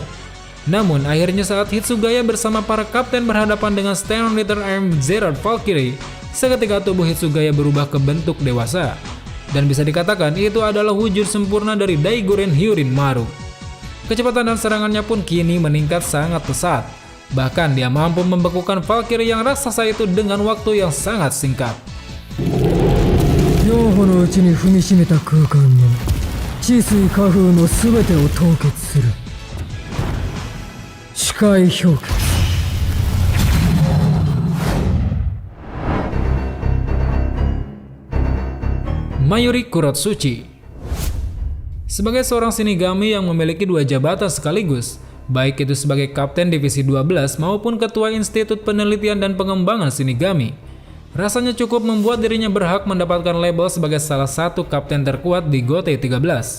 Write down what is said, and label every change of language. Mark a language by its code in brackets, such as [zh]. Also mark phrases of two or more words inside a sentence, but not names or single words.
[id] Namun, akhirnya saat Hitsugaya bersama para kapten berhadapan dengan Stand Leader Arm Zerad Valkyrie, seketika tubuh Hitsugaya berubah ke bentuk dewasa. Dan bisa dikatakan itu adalah wujud sempurna dari Daiguren Hyorin Maru. Kecepatan dan serangannya pun kini meningkat sangat pesat. Bahkan dia mampu membekukan Valkyrie yang raksasa itu dengan waktu yang sangat singkat. [ja] 両歩の内に踏みしめた空間の地水火風のすべてを凍結する視界氷結 [id] Mayuri Kurotsuchi. Sebagai seorang shinigami yang memiliki dua jabatan sekaligus, baik itu sebagai Kapten Divisi 12 maupun Ketua Institut Penelitian dan Pengembangan Shinigami, rasanya cukup membuat dirinya berhak mendapatkan label sebagai salah satu kapten terkuat di Gotei 13.